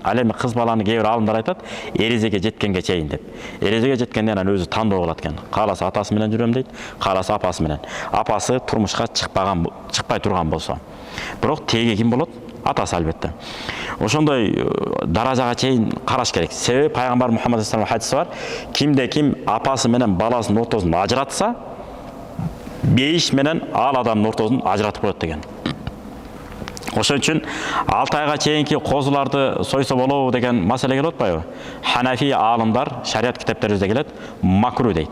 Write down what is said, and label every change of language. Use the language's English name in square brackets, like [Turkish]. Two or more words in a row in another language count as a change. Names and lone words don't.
[Kyrgyz] Ал эми кыз баланы кээ бир алымдар айтат, эрезеге жеткенге чейин деп. Эрезеге жеткенден анан өзү тандоо кылат экен. Кааласа атасы менен жүрөм дейт, кааласа апасы менен. Апасы турмушка чыкпай турган болсо. Бирок теги ким болот? Атасы албетте. Ошондой даражага чейин караш керек. Себеби пайгамбар Мухаммад [Arabic] صلى الله عليه وسلم [Kyrgyz] хадиси бар. Кимде-ким апасы менен баласынын ортосун ажыратса, бейиш менен ал адамдын ортосун ажыратып коет деген. Ошон үчүн 6 айга чейинки козуларды сойсо болобу деген маселе келип атпайбы? Ханафи аалымдар шарият китептерибизде келет, макру дейт.